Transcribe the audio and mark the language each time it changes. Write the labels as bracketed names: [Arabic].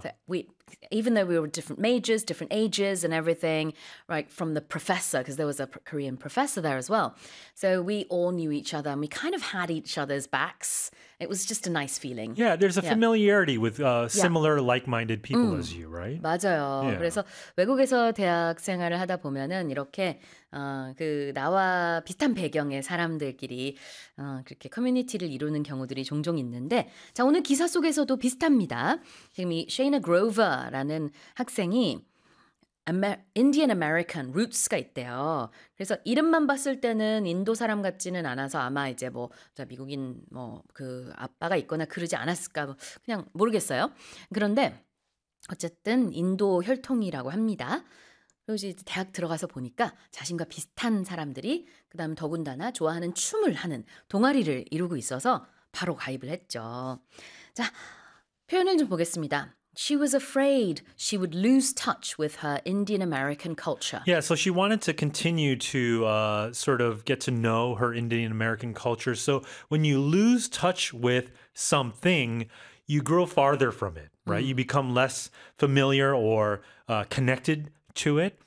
[English] So even though we were different majors, different ages and everything, right, from the professor, because there was a Korean professor there as well. So we all knew each other, and we kind of had each other's backs. It was just a nice feeling. Yeah, there's a familiarity with similar like-minded people as you, right? [Korean] 맞아요. [English] Yeah. [Korean] 그래서 외국에서 대학 생활을 하다 보면은 이렇게 그 나와 비슷한 배경의 사람들끼리 그렇게 커뮤니티를 이루는 경우들이 종종 있는데 자, 오늘 기사 속에서도 비슷합니다. 지금 이 Shaina Grover라는 학생이 [English] Indian American roots [Korean] 가 있대요. 그래서 이름만 봤을 때는 인도 사람 같지는 않아서 아마 이제 뭐 미국인 뭐 그 아빠가 있거나 그러지 않았을까 뭐 그냥 모르겠어요. 그런데 어쨌든 인도 혈통이라고 합니다. 그리고 대학 들어가서 보니까 자신과 비슷한 사람들이 그다음 더군다나 좋아하는 춤을 하는 동아리를 이루고 있어서 바로 가입을 했죠. 자, 표현을 좀 보겠습니다. [English] She was afraid she would lose touch with her Indian American culture. Yeah, so she wanted to continue to sort of get to know her Indian American culture. So when you lose touch with something, you grow farther from it, right? Mm-hmm. You become less familiar or connected to it.